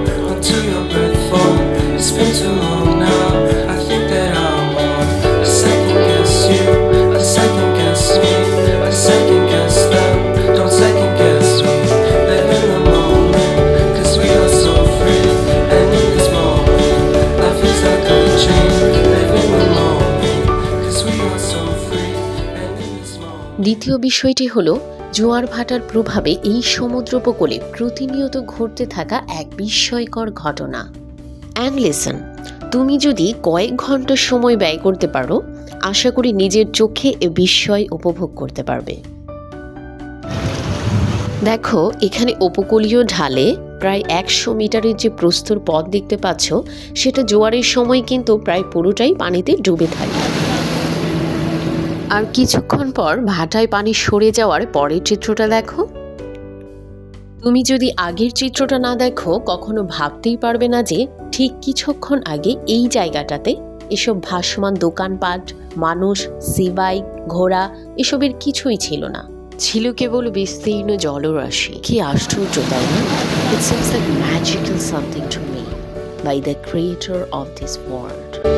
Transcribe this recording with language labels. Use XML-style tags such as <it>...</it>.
<en>Until your breath fall, it's been too long now. I think that I want to second guess you, a second guess me, a second guess them. Don't second guess me. Live in the moment, 'cause we are so free. And in this moment, life is like a dream. Live in the moment, 'cause we are so free. And in this moment.</en> <bn>দ্বিতীয় বিষয়টি হলো জোয়ার ভাটার প্রভাবে এই সমুদ্র উপকূলে প্রতিনিয়ত ঘটতে থাকা এক বিস্ময়কর ঘটনা।</bn> <en>and listen,</en> <bn>তুমি যদি কয়েক ঘন্টা সময় ব্যয় করতে পারো, আশা করি নিজের চোখে এ বিস্ময় উপভোগ করতে পারবে। দেখো, এখানে উপকূলীয় ঢালে প্রায় 100 মিটারের যে প্রস্তর পথ দেখতে পাচ্ছ, সেটা জোয়ারের সময় কিন্তু প্রায় পুরোটাই পানিতে ডুবে থাকে। আর কিছুক্ষণ পর ভাটায় পানি সরে যাওয়ার পরের চিত্রটা দেখো। তুমি যদি আগের চিত্রটা না দেখো কখনো ভাবতেই পারবে না যে ঠিক কিছুক্ষণ আগে এই জায়গাটাতে এসব ভাসমান দোকানপাট, মানুষ, সিবাই, ঘোড়া এসবের কিছুই ছিল না, ছিল কেবল বিস্তীর্ণ জলরাশি। কি আশ্চর্য, তাই না?</bn> <en>It seems like magical something to me by the creator of this world.</en>